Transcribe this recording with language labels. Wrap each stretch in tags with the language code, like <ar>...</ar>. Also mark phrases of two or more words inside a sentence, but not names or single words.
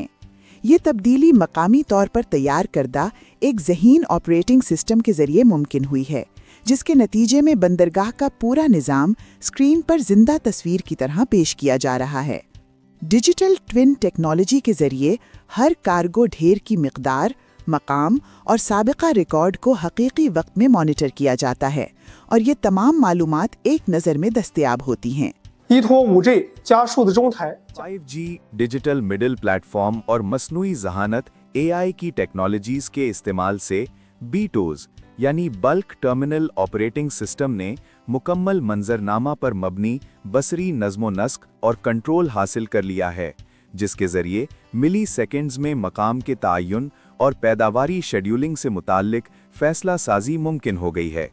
<ur>یہ تبدیلی مقامی طور پر تیار کردہ ایک ذہین</ur> <en>operating system</en> <ur>کے ذریعے ممکن ہوئی ہے، جس کے نتیجے میں بندرگاہ کا پورا نظام اسکرین پر زندہ تصویر کی طرح پیش کیا جا رہا ہے۔</ur> <en>digital twin technology</en> <ur>کے ذریعے ہر کارگو ڈھیر کی مقدار، مقام اور سابقہ ریکارڈ کو حقیقی وقت میں مانیٹر کیا جاتا ہے، اور یہ تمام معلومات ایک نظر میں دستیاب ہوتی ہیں۔</ur> <zh>依托5G 加数字中台</zh> <ur>5G</ur> <en>digital middle platform</en> <ur>اور مصنوعی ذہانت AI کی ٹیکنالوجیز کے استعمال سے BTOS یعنی</ur> <en>bulk terminal operating system</en> <ur>نے مکمل منظرنامہ پر مبنی بصری نظم و نسق اور کنٹرول حاصل کر لیا ہے، جس کے ذریعے ملی سیکنڈز میں مقام کے تعین اور پیداواری شیڈیولنگ سے متعلق فیصلہ سازی ممکن ہو گئی ہے۔</ur>